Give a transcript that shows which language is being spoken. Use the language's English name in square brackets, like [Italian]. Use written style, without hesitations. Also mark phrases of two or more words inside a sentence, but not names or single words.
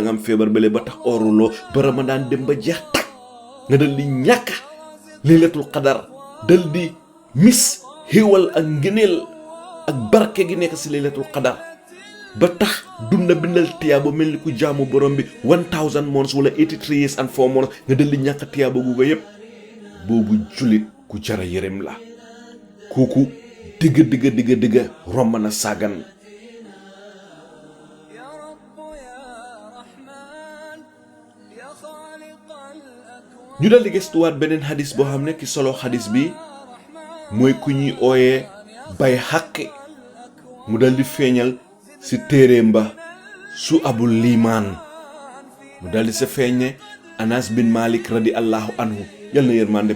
[Wolof] nga am feebar bële ba tax ooruloo ba Ramadan dem ba jeex tag nga dal di ñàkk [Arabic] ليلة القدر [Wolof] dal di mis xéewal ak ngëneel ak barke gi nekk si [Arabic] ليلة القدر [Wolof] ba tax dunda bindal tiyaaba mel ni ku jaamu borom bi 1000 months wala [English] 83 years and 4 months [Wolof] nga dal di ñàkk tiyaaba googu yépp boobu jullit ku jara yërëm la kooku digga romb na sàggan ñu dal di gëstuwaat beneen xadis boo xam ne ki solo xadis bi mooy ku ñuy ooyee bay xaqi mu dal di feeñal si téeréem ba su abul liimaan mu dal di sa feeñ ne Anas bin Malik [Arabic] رضي الله عنه [Wolof] yal na yërmandeb